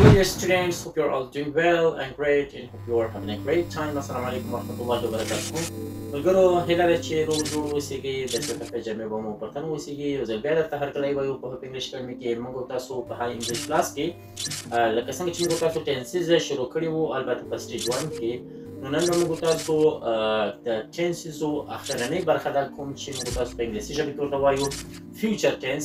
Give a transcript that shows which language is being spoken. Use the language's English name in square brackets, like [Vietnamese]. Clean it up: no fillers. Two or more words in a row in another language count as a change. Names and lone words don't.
[English] dear students, hope you're all doing well and great and hope you're having a great time. [Arabic] السلام عليكم ورحمة الله وبركاته. [Pashto] ملګرو هیله ده چې روغ جوړ اوسئ، د څه په جمع به مو پرتن اوسئ. یو ځل بیا درته هرکلی وایو په هپ انګلیش اکیډمي کې موږ تاسو په هاي انګلیش کلاس کې لکه څنګه چې موږ تاسو ټینسز شروع کړي وو، البته په سټیج 1 کې. نو نن موږ تاسو د ټینسز اخرنۍ برخه ده، کوم چې موږ تاسو په انګلیسي ژبه کې ورته وایو [English] future tense.